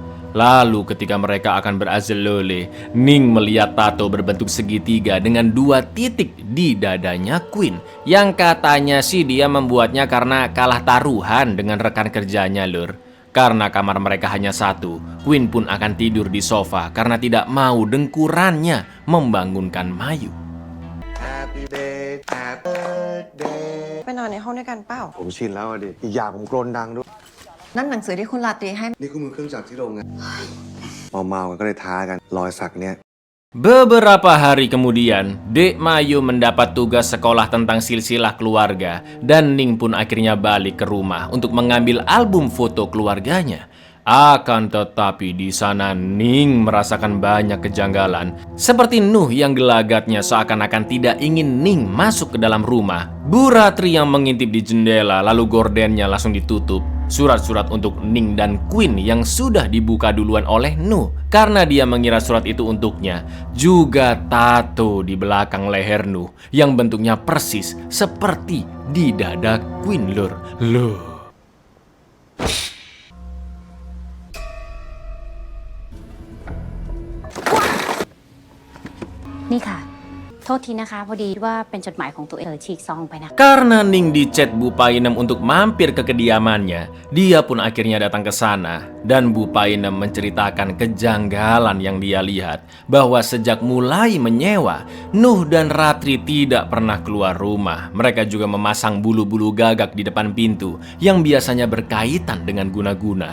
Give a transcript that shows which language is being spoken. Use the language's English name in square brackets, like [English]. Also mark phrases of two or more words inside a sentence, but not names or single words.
[Indonesian] Lalu ketika mereka akan berazalole, Ning melihat tato berbentuk segitiga dengan 2 titik di dadanya Queen. Yang katanya sih dia membuatnya karena kalah taruhan dengan rekan kerjanya, Lur. Karena kamar mereka hanya satu, Queen pun akan tidur di sofa karena tidak mau dengkurannya membangunkan Mayu. [English] Happy day Happy birthday [Thai] ไปนอนในห้องด้วยกันเปล่า ผมชินแล้วอะดิอีกอย่างผมกรนดังด้วย นั่นหนังสือที่คุณราตรีให้ นี่คือมือเครื่องจักรที่โรงงานเมาๆกันก็เลยท้ากันรอยสักเนี่ย [Indonesian] Beberapa hari kemudian, Dek Mayu mendapat tugas sekolah tentang silsilah keluarga dan Ning pun akhirnya balik ke rumah untuk mengambil album foto keluarganya. Akan tetapi di sana Ning merasakan banyak kejanggalan. Seperti Nuh yang gelagatnya seakan-akan tidak ingin Ning masuk ke dalam rumah. Bu Ratri yang mengintip di jendela lalu gordennya langsung ditutup. Surat-surat untuk Ning dan Queen yang sudah dibuka duluan oleh Nuh karena dia mengira surat itu untuknya. Juga tato di belakang leher Nuh yang bentuknya persis seperti di dada Queen, Lur. Loh. [Thai] นี่ค่ะ โทษทีนะคะ พอดีว่าเป็นจดหมายของตัวเองฉีกซองไปนะ [Indonesian] Karena Ning dicat Bu Painem untuk mampir ke kediamannya, dia pun akhirnya datang ke sana. Dan Bu Painem menceritakan kejanggalan yang dia lihat, bahwa sejak mulai menyewa, Nuh dan Ratri tidak pernah keluar rumah. Mereka juga memasang bulu-bulu gagak di depan pintu yang biasanya berkaitan dengan guna-guna.